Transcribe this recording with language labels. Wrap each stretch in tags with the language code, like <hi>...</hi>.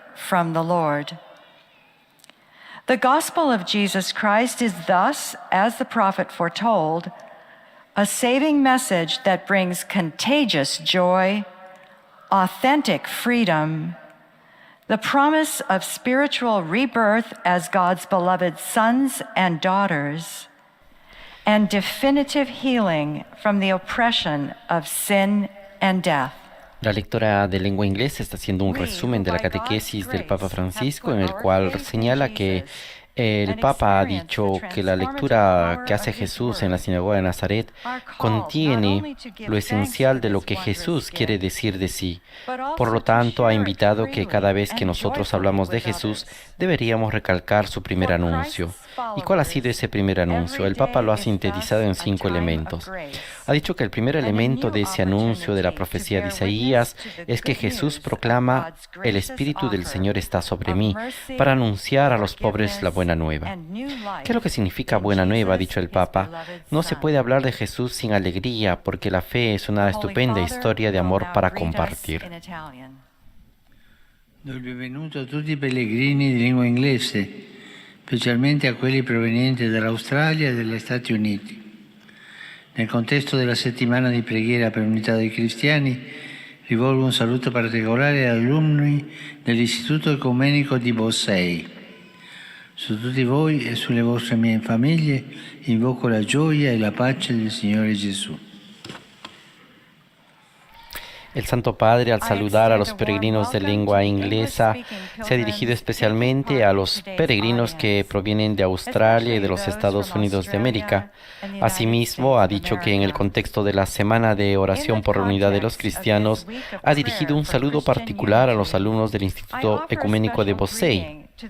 <en>from the Lord. The gospel of Jesus Christ is thus, as the prophet foretold, a saving message that brings contagious joy, authentic freedom, the promise of spiritual rebirth as God's beloved sons and daughters, and definitive healing from the oppression of sin and death.</en> <es>La lectora de lengua inglesa está haciendo un resumen de la catequesis del Papa Francisco, en el cual señala que el Papa ha dicho que la lectura que hace Jesús en la sinagoga de Nazaret contiene lo esencial de lo que Jesús quiere decir de sí. Por lo tanto, ha invitado que cada vez que nosotros hablamos de Jesús, deberíamos recalcar su primer anuncio. ¿Y cuál ha sido ese primer anuncio? El Papa lo ha sintetizado en 5 elementos. Ha dicho que el primer elemento de ese anuncio de la profecía de Isaías es que Jesús proclama: el Espíritu del Señor está sobre mí, para anunciar a los pobres la buena nueva. ¿Qué es lo que significa buena nueva? Ha dicho el Papa. No se puede hablar de Jesús sin alegría, porque la fe es una estupenda historia de amor para compartir.</es> <it>Do il benvenuto a tutti i pellegrini di lingua inglese, specialmente a quelli provenienti dall'Australia e dagli Stati Uniti. Nel contesto della settimana di preghiera per l'unità dei cristiani, rivolgo un saluto particolare agli alunni dell'Istituto Ecumenico di Bossei. Su tutti voi e sulle vostre mie famiglie invoco la gioia e la pace del Signore Gesù.</it> <es>El Santo Padre, al saludar a los peregrinos de lengua inglesa, se ha dirigido especialmente a los peregrinos que provienen de Australia y de los Estados Unidos de América. Asimismo, ha dicho que en el contexto de la Semana de Oración por la Unidad de los Cristianos, ha dirigido un saludo particular a los alumnos del Instituto Ecuménico de Bossey.</es>